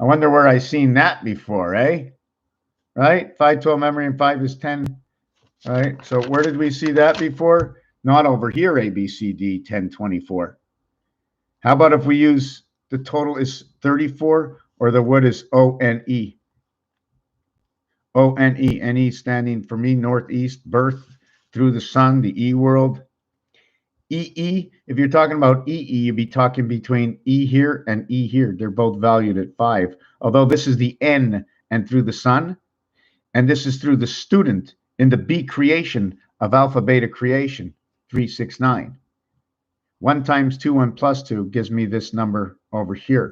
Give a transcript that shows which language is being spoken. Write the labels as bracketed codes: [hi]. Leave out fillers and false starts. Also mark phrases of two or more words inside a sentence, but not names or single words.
[en] I wonder where I seen that before, eh? Right? 512 memory and 5 is 10. All right. So where did we see that before? Not over here, A, B, C, D, 10, 24. How about if we use the total is 34 or the wood is O-N-E? O-N-E. N-E standing for me, northeast, birth, through the sun, the E world. E-E, if you're talking about E-E, you'd be talking between E here and E here. They're both valued at 5. Although this is the N and through the sun, and this is through the student in the B creation of alpha beta creation, 369. 1 times 2, 1 plus 2 gives me this number over here.